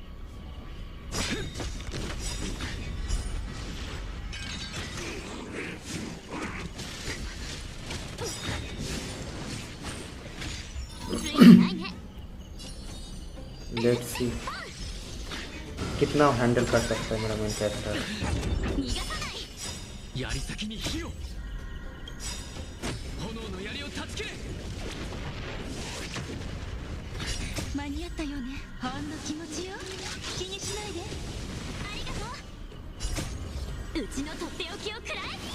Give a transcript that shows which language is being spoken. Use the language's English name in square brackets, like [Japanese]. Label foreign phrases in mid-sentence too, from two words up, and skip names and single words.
[English] let's see [Hindi] कितना हैंडल कर सकता है मेरा [English] main character. [Japanese] 槍先に火を炎の槍を断ち切れ間に合ったよねほんの気持ちよ気にしないでありがとううちのとっておきをくらえ